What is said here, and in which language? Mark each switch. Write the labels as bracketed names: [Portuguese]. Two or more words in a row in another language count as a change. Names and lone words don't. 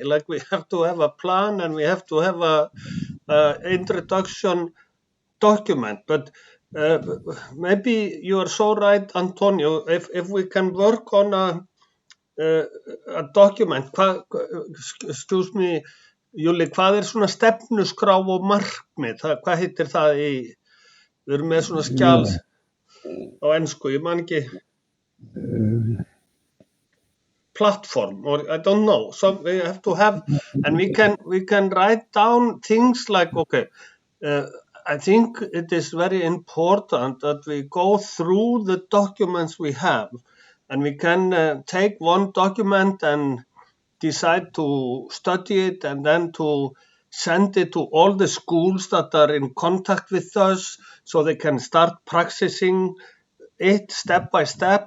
[English] Like, we have to have a plan and we have to have a introduction document. But maybe you are so right, Antonio. If we can work on a document, excuse me, [Icelandic] Júli, hvað svona stefnuskrá og markmið? Hvað heitir það í... Við erum með svona skjal á ensku, ég man ekki. [English] platform, or I don't know. So we have to have, and we can write down things like, okay, I think it is very important that we go through the documents we have, and we can take one document and decide to study it, and then to send it to all the schools that are in contact with us, so they can start practicing it step by step.